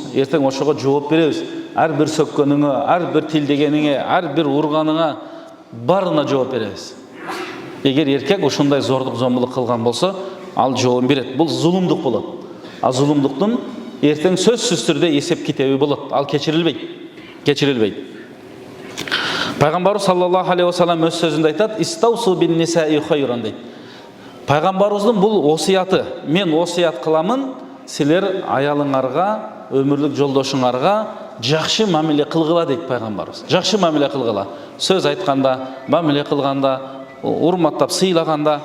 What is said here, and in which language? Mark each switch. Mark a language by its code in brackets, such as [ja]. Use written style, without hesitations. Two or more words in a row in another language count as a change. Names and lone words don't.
[ky] Эртең ошого жооп беребиз. Ар бир сөккөнүңө, ар бир тилдегениңе, ар бир урганыңа барына жооп беребиз. Эгер эркек ушундай зордук зомбулук кылган болсо, ал жообун берет. Бул зулумдук болот. А зулумдуктун эртең сөзсүз түрдө эсеп китеби болот. Ал кечирилбейт. Пайгамбарыбыз [ar] صلى الله عليه وسلم [ky] өз сөзүндө айтат, [ar] استوصوا بالنساء خيرا [ky] дейт. Пайгамбарыбыздын бул осуяты, мен осуят кыламын, силер аялыңарга өмірлік жолдошуңарга жакшы мамиле кылгыла дейт пайгамбарыбыз. Жакшы мамиле кылгыла. Сөз айтканда, мамиле кылганда, урматтап сыйлаганда.